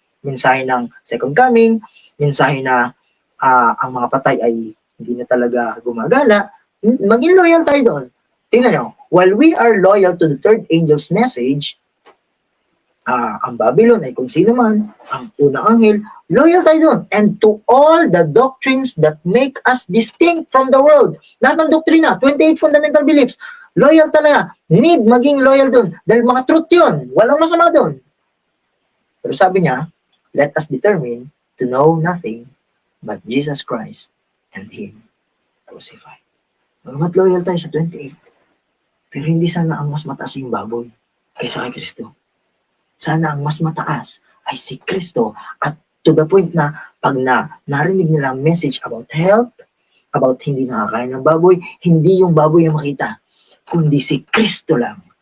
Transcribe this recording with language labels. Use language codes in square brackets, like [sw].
[tl] Mensahe ng second coming, mensahe na ang mga patay ay hindi na talaga gumagala, maging loyal tayo doon. Tingnan nyo, [en] while we are loyal to the third angel's message, [tl] ang Babylon ay kung sino man, ang unang anghel, loyal tayo doon. [en] And to all the doctrines that make us distinct from the world. [tl] Lahat ng doktrina, 28 fundamental beliefs, loyal talaga. Need maging loyal doon. Dahil mga truth yun. Walang masama doon. Pero sabi niya, [en] let us determine to know nothing but Jesus Christ and Him crucified. [tl] Magamat loyal tayo sa 28. Pero hindi sana ang mas mataas yung baboy kaysa kay Kristo. Sana ang mas mataas ay si Kristo at to the point na pag narinig nila ang message about health, about hindi nakakain ng baboy, hindi yung baboy ang makita, kundi si Kristo lang.